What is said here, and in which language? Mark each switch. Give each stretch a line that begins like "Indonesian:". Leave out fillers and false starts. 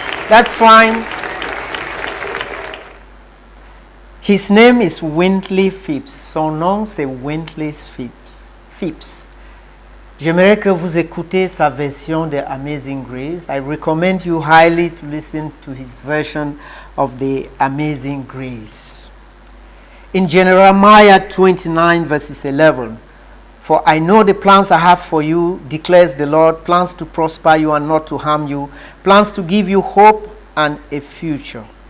English: That's fine. His name is Wintley Phipps.
French: Son nom, c'est Wintley Phipps. Phipps. J'aimerais que vous écoutez sa version de Amazing Grace.
English: I recommend you highly to listen to his version of the Amazing Grace. In Jeremiah 29 verses 11, for I know the plans I have for you, declares the Lord, plans to prosper you and not to harm you, plans to give you hope and a future.